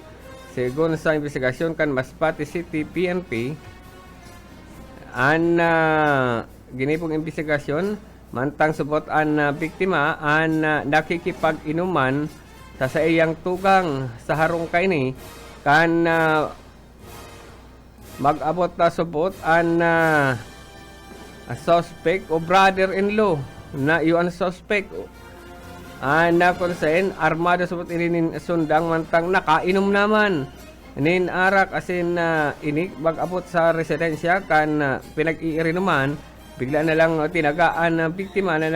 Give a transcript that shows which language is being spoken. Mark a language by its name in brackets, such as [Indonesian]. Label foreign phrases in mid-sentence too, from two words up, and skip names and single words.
[Masbatenyo] Segun sa investigasyon kan Masbate City PNP an ginipong investigasyon mantang subot ang biktima ang nakikipag-inuman sa iyang tugang sa harong kaini kan mag-abot na subot ang suspect o brother-in-law na iyon suspect na konsen armado subot inin sundang mantang nakainom naman nin arak asin ini mag-abot sa residensya kan pinag-iirinuman bigla na lang tinagaan ng biktima na